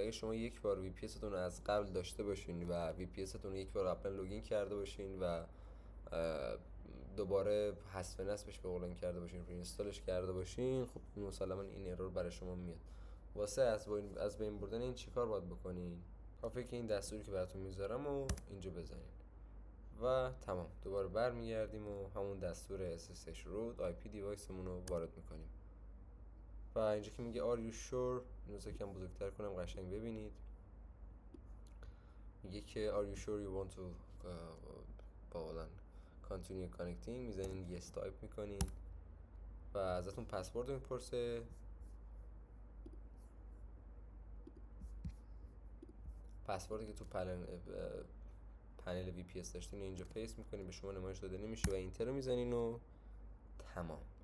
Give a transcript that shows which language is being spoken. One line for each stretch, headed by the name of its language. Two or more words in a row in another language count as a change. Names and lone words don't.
Persian: اگه شما یک بار VPS تون رو از قبل داشته باشین و VPS تون رو یک بار قبلا لوگین کرده باشین و دوباره حذف نصبش به قولن کرده باشین، رو اینستالش کرده باشین، خب مسلما این ارور برای شما میاد. واسه از بین بردن این چیکار باید بکنین؟ کافیه که این دستوری که براتون میذارم و اینجا بزنین و تمام. دوباره برمیگردیم و همون دستور
English: SSH root IP
Persian: دیوایسمون رو وارد میکنیم و اینجا که میگه
English: are you sure،
Persian: اینو یکم بزرگتر کنم قشنگ ببینید. میگه که
English: are you sure you want to
Persian: با قولن
English: continue connecting،
Persian: میزنین yes تایپ میکنین و ازتون پسورد میپرسه. پسوردی که تو پنل VPS داشتین اینجا پیست میکنین، به شما نمایش داده نمیشه و اینتر رو میزنین و تمام.